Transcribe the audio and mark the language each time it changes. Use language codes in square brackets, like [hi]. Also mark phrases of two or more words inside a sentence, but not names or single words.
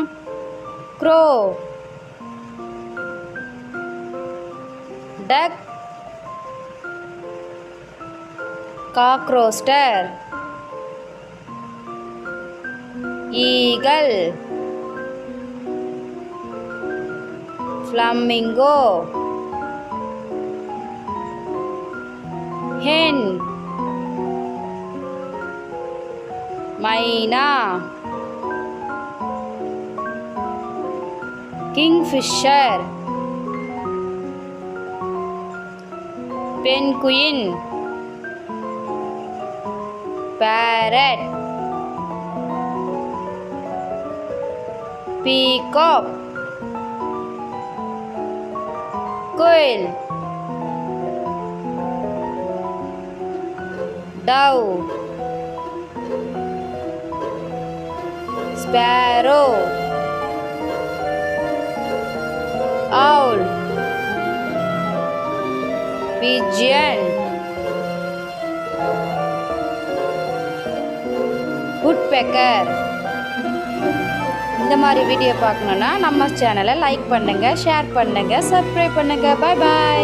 [en] crow, duck, cockrooster, eagle, flamingo, hen, மைனா, kingfisher, penguin, parrot, peacock, quail, dove, sparrow, owl, pigeon, woodpecker. [ta] இந்த மாதிரி வீடியோ பார்க்கணுன்னா நம்ம சேனலை லைக் பண்ணுங்கள், ஷேர் பண்ணுங்கள், சப்ஸ்கிரைப் பண்ணுங்கள். [en] bye bye.